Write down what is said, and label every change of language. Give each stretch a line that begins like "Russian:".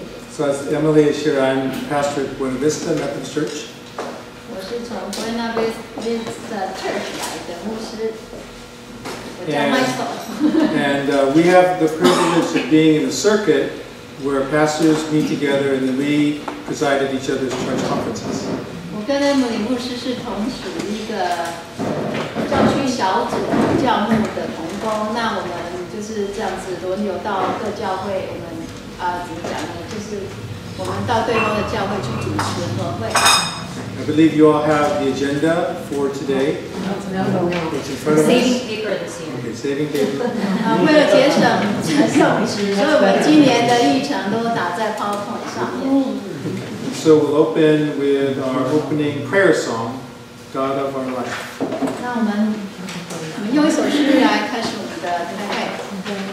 English: So as Emily is here, I'm pastor at Buena Vista Methodist Church.
Chinese: 我是从 Buena Vista Church 来的牧师。
English: And we have the privilege of being in a circuit where pastors meet together and then we presided each other's church conferences.
Chinese: 我跟Emily牧师是同属一个教区小组教牧的同工，那我们就是这样子轮流到各教会，我们怎么讲呢？就是我们到对方的教会去主持合会。
English: I believe you all have the agenda for today. It's in front of us. Saving paper this year. Okay, saving paper.
Chinese: 为了节省送纸，所以我们今年的议程都打在 PowerPoint 上面。
English: So we'll open with our opening prayer song, God of Our Life.
Chinese: 那我们用一首诗来开始我们的开会。